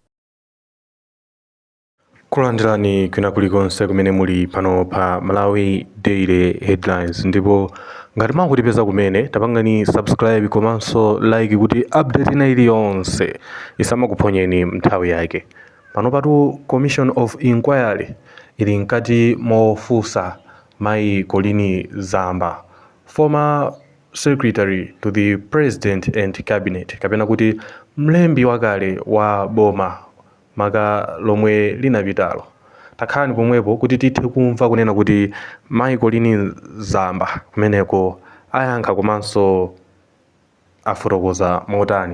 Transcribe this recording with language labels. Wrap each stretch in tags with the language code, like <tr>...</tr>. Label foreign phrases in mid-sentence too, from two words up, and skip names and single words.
<ny>Kulandirani kwina kulikonse kumene muli pano pa Malawi Daily Headlines, ndipo ngati mwakutipeza kumene tapangani subscribe komanso like kuti update ina iliyonse isamakuphonyeni nthawi yake. Pano patu Commission of Inquiry ili nkati mofusa mai Colleen Zamba,</ny> <en>former secretary to the president and cabinet,</en> <ny>kapena kuti mlembi wakale wa boma maka lomwe linapitalo. Takhani pomwepo kuti tithe kumva kunena kuti mai Colleen Zamba kumeneko ayankha komanso afotokoza motani.</ny>